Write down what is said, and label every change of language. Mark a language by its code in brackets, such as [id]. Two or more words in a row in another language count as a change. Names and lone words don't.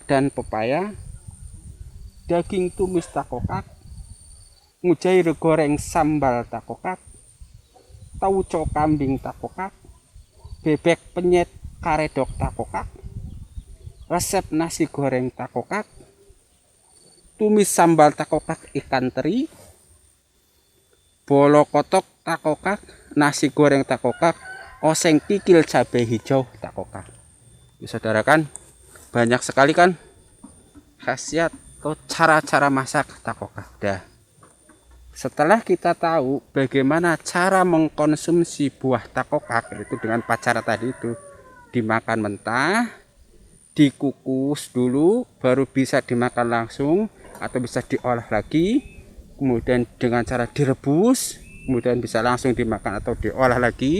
[id] dan pepaya, daging tumis takokak, mujair goreng sambal takokak, tauco kambing takokak, bebek penyet karedok takokak, resep nasi goreng takokak, tumis sambal takokak ikan teri, bolo kotok takokak, nasi goreng takokak, oseng kikil cabai hijau takokak. Saudara kan, banyak sekali kan khasiat atau cara-cara masak takokak. Dah. Setelah kita tahu bagaimana cara mengkonsumsi buah takokak itu dengan cara tadi itu, dimakan mentah, dikukus dulu, baru bisa dimakan langsung atau bisa diolah lagi, kemudian dengan cara direbus, kemudian bisa langsung dimakan atau diolah lagi.